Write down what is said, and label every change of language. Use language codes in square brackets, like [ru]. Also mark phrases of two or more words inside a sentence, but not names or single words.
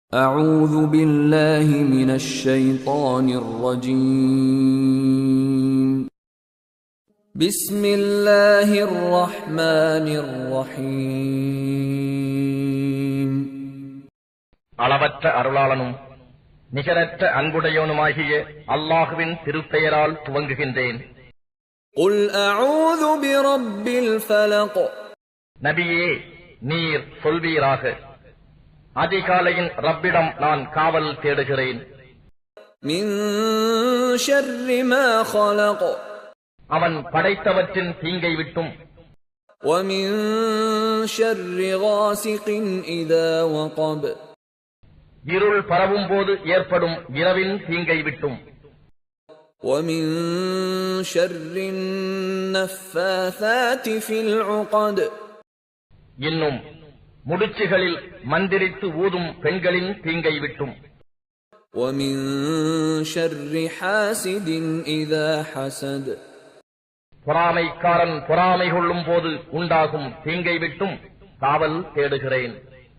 [ar] أعوذ بالله من الشيطان الرجيم. بسم الله الرحمن الرحيم. [ta] அளவற்ற அருளாளனும் நிகரற்ற அன்புடையவனுமாகிய அல்லாஹுவின் திருப்பெயரால் துவங்குகின்றேன். [ar] قل أعوذ برب الفلق. [ta] நபியே, நீர் சொல்வீராக, அதிகாலையின் ரப்பிடம் நான் காவல் தேடுகிறேன். [ar] من شر ما خلق. [ta] அவன் படைத்தவற்றின் தீங்கை விட்டும், [ar] ومن شر غاسق إذا وقب. [ta] இருள் பரவும் போது ஏற்படும் இரவின் தீங்கை விட்டும், [ar] ومن شر النفاثات في العقد. [ta] இன்னும் முடிச்சுகளில் மந்திரித்து ஊதும் பெண்களின் தீங்கை விட்டும், [ar] ومن شر حاسد إذا حسد. [ta] பொறாமைக்காரன் பொறாமை கொள்ளும் போது உண்டாகும் தீங்கை விட்டும் காவல் தேடுகிறேன்.